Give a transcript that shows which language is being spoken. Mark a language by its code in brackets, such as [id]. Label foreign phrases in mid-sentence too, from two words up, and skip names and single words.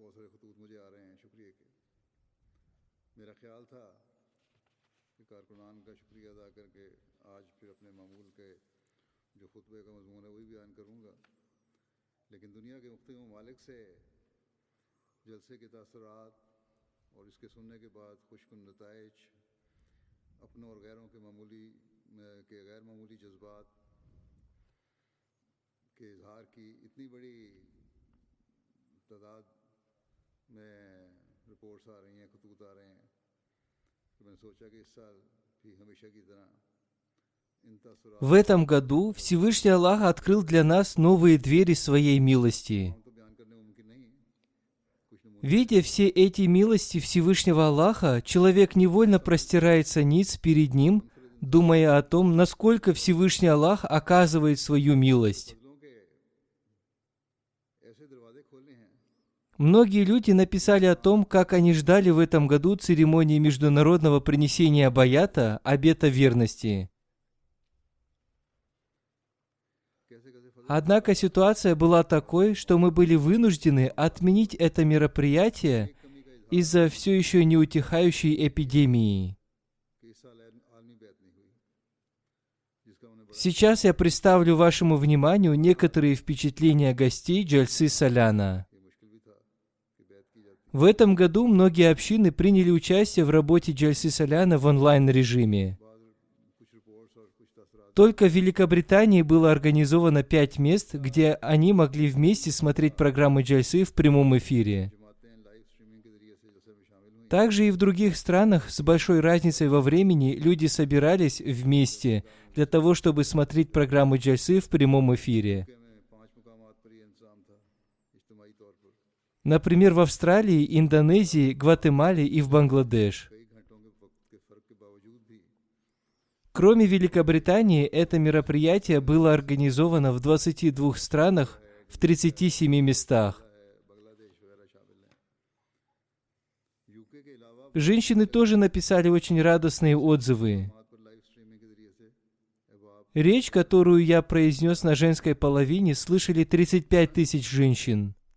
[ur] بہت سارے خطوط مجھے آ رہے ہیں شکریہ کے۔ میرا خیال تھا کہ کارکنان کا شکریہ ادا کر کے آج پھر اپنے معمول کے جو خطبے کا مضمون ہے وہی بیان کروں گا، لیکن دنیا کے مختلف ممالک سے جلسے کے تاثرات اور اس کے سننے کے بعد خوشکن نتائج، اپنوں اور غیروں کے غیر معمولی جذبات کے اظہار کی اتنی بڑی تعداد میں رپورٹس آ رہی ہیں، خطوط آ رہے ہیں، تو میں نے سوچا کہ اس سال بھی ہمیشہ کی طرح ان تاثرات [ru] В этом году Всевышний Аллах открыл для нас новые двери своей милости. [ur] تو بیان کرنے ممکن نہیں ہے. کچھ نمونے [ru] Видя все эти милости Всевышнего Аллаха, человек невольно простирается ниц перед Ним, думая о том, насколько Всевышний Аллах оказывает свою милость. [ur] فضلوں کے ایسے دروازے کھولے ہیں [ru] Многие люди написали о том, как они ждали в этом году церемонии международного принесения баята, обета верности. [ur] کیسے کیسے فضل [ru] Однако ситуация была такой, что мы были вынуждены отменить это мероприятие [ur] کمی کا اظہار [ru] из-за все еще не утихающей эпидемии. [ur] کہ اس سال عالمی بیعت نہیں ہوئی، جس کا انہیں بڑا [ru] Сейчас я представлю вашему вниманию некоторые впечатления гостей Джальсы Соляна. [ur] یہ مشکل بھی تھا کہ بیعت کی جاتی. [ru] В этом году многие общины приняли участие в работе Джальсы Соляна в онлайн-режиме. [ur] بعد کچھ رپورٹس اور کچھ تاثرات [ru] Только в Великобритании было организовано 5 мест, где они могли вместе смотреть программы Джальсы в прямом эфире. [ur] جماعتیں [en] live streaming [ur] کے ذریعے سے جلسے میں شامل ہوئی. [ru] Также и в других странах с большой разницей во времени люди собирались вместе для того, чтобы смотреть программы Джальсы в прямом эфире. [ur] میں 5 مقامات پر یہ انتظام تھا اجتماعی طور پر. [ru] Например, в Австралии, Индонезии, Гватемале и в Бангладеш. [ur] کئی گھنٹوں کے وقت کے فرق کے باوجود بھی [ru] Кроме Великобритании, это мероприятие было организовано в 22 странах, в 37 местах. [ur] بنگلہ دیش وغیرہ شامل ہیں. یو کے کے علاوہ [ru] Женщины тоже написали очень радостные отзывы. [ur] بات پر [ru] Речь, которую я произнес на женской половине, слышали 35 тысяч женщин.